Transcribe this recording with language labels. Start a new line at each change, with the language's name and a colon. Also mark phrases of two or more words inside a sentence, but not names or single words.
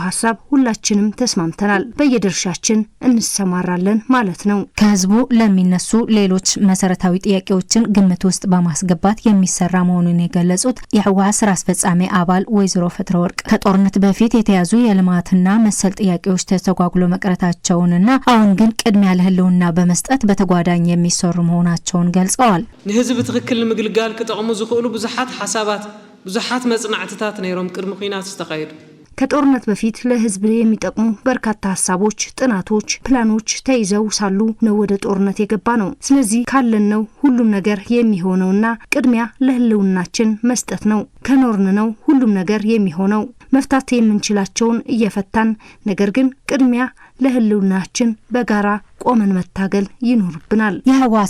Amharic: ሐሳብ ሁላችንም ተስማምተናል፣ በየድርሻችን እንሰማራለን ማለት ነው። ከህዝቡ ለሚነሱ ሌሎች መሰረታዊ ጥያቄዎችን ግምት ውስጥ በማስገባት የሚሰራ መሆኑን የገለጹት የህወሓት ስራ አስፈጻሚ አባል ወይዘሮ ፈትለወርቅ ከጦርነት በፊት የተያዙ የልማትና መሰል ጥያቄዎች ተስተጓጉሎ መቅረታቸውንና አሁን ግን ቅድሚያ ለህልውና በመስጠት በተጓዳኝ የሚሰሩ መሆናቸውን ገልጸዋል።
Tigrinya: ለህዝብ ትክክል ምግልጋል ከጠቅሙ ዝኽእሉ ብዙሓት ሐሳባት ብዙሓት መጽናዕትታት ነይሮም ቅድሚ ኩናት ዝተካየዱ
Amharic: ከጦርነት በፊት ለህዝብ የሚጠቅሙ በርካታ ሐሳቦች፣ ጥናቶች፣ ፕላኖች ተይዘው ሳሉ ነው ወደ ጦርነት የገባ ነው። ስለዚህ ካለን ነው ሁሉም ነገር የሚሆነውና ቅድሚያ ለህልውናችን መስጠት ነው። ከኖርን ነው ሁሉም ነገር የሚሆነው። መፍታት የምንችላቸውን እየፈታን ነገር ግን ቅድሚያ ለህልውናችን በጋራ ቆመን መታገል ይኖርብናል። የህወሓት